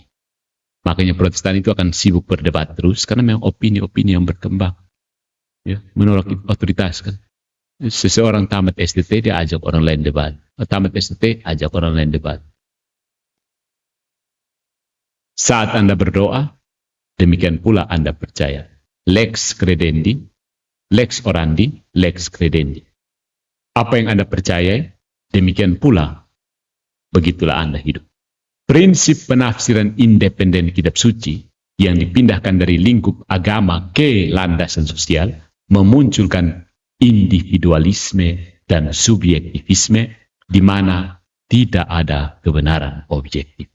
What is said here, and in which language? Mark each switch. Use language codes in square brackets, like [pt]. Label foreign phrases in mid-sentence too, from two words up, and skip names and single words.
[id] Makanya Protestan itu akan sibuk berdebat terus karena memang opini-opini yang berkembang. Ya, menolak otoritas kan. Seseorang tamat STT dia ajak orang lain debat. Tamat STT ajak orang lain debat. Saat Anda berdoa, demikian pula Anda percaya. [la] Lex credendi, lex orandi, lex credendi. [id] Apa yang Anda percaya, demikian pula, begitulah Anda hidup. Prinsip penafsiran independen kitab suci yang dipindahkan dari lingkup agama ke landasan sosial memunculkan individualisme dan subjektivisme di mana tidak ada kebenaran objektif.